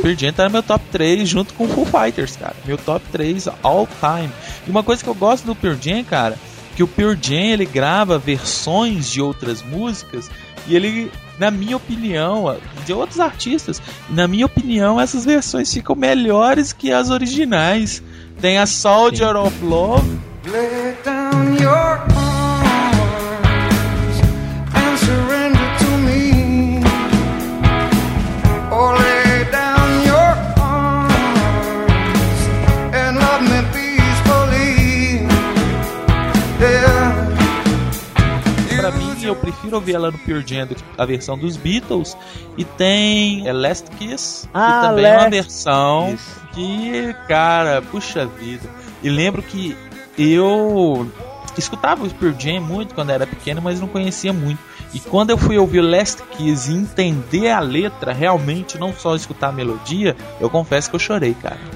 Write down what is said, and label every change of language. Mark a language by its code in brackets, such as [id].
[pt] Pearl Jam tá no meu top 3 junto com Foo Fighters, cara. Meu top 3 all time. E uma coisa que eu gosto do Pearl Jam, cara, que o Pearl Jam, ele grava versões de outras músicas e ele, na minha opinião, de outros artistas, na minha opinião, essas versões ficam melhores que as originais. Tem a Soldier, sim, of Love. [en] Lay down your arms and surrender to me. Or lay down your arms and love me peacefully. Yeah. [pt] Pra mim, eu prefiro ouvir ela no Pearl Jam, a versão dos Beatles. E tem Last Kiss, que também é uma versão... Isso. Que, cara, puxa vida. E lembro que eu escutava o Pearl Jam muito quando era pequeno, mas não conhecia muito. E quando eu fui ouvir o Last Kiss e entender a letra, realmente, não só escutar a melodia, eu confesso que eu chorei, cara.